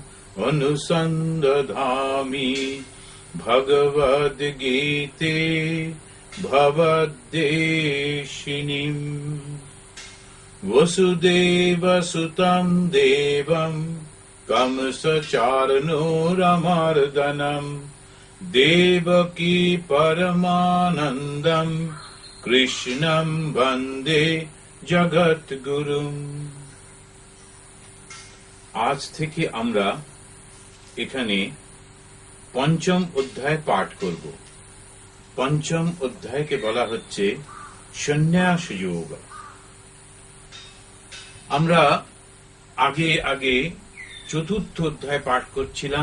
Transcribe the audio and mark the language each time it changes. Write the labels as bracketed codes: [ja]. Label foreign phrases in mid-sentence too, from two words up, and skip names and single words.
[sa] अनुसन्दधामि भगवद्गीते भवद्देशिनीम् वसुदेवसुतम् देवम् कंसचार्णूरमर्दनम् देवकी परमानन्दम् कृष्णम् वन्दे जगद्गुरुम्। [bn] আজ থেকে আমরা এখানে পঞ্চম অধ্যায় পাঠ করব। পঞ্চম অধ্যায়কে বলা হচ্ছে সন্ন্যাস যোগ। আমরা আগে আগে চতুর্থ অধ্যায় পাঠ করছিলাম।